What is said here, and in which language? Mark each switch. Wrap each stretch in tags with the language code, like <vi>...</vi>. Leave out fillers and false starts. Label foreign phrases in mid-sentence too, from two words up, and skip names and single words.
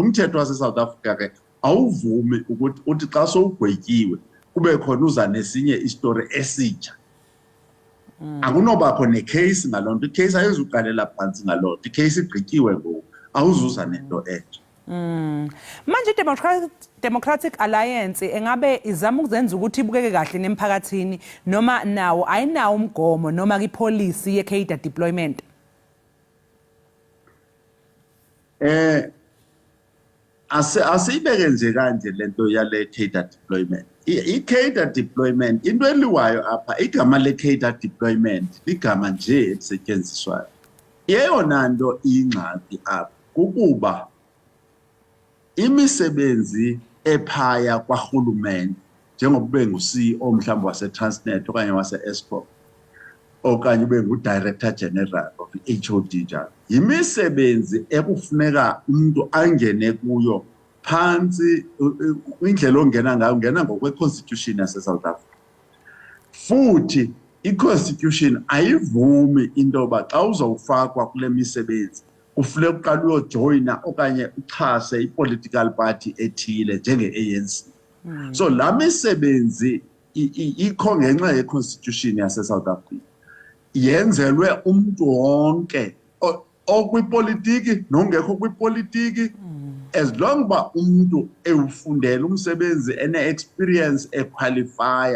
<xh>Umthetho wase-South Africa ke awuvumi ukuthi uthi xa sowugwetyiwe kube khona uza nesinye istory esitsha. Akunobakho necase ngaloo nto, icase ayizuqalela phansi ngaloo nto, icase igqityiwe ngoku, awuzuza nento entsha.</xh> <zu>Manje i-Democratic Alliance engabe izama ukuzenza ukuthi ibukeke kahle nemphakathini noma nawo ayinawo umgomo noma ipolicy ye-</zu> <en>cadre deployment?</en> <zu>Asiyibeke nje kanje lento yale</zu> <en>cadre deployment.</en> <xh>I-</xh> <en>cadre deployment</en> <xh>into eliwayo apha igama le-</xh> <en>cadre deployment</en> <xh>ligama nje elisetyenziswayo. Eyona nto iyingxaki apha kukuba imisebenzi ephaya kwarhulumente njengoba ube ngu-CEO mhlawumbi wase-Transnet okanye wase-Eskom okanye ube ngu-</xh> <en>Director General of HOD</en> <xh>njalo, yimisebenzi ekufuneka umuntu angene kuyo phansi indlela ongena ngayo, ungena ngokwe-constitution yase-South Africa. Futhi i-constitution ayivumi into yoba xa uzawufakwa kule misebenzi kufuneka uqala uyojoyina okanye uxhase i-</xh> <en>political party</en> <xh>ethile njenge-ANC. So la misebenzi ikho ngenxa ye-constitution yase-South Africa, yenzelwe umuntu wonke okwipolitiki nongekho kwipolitiki,</xh> <en>as long</en> <xh>uba umuntu ewufundela umsebenzi ene-experience equalifya.</xh>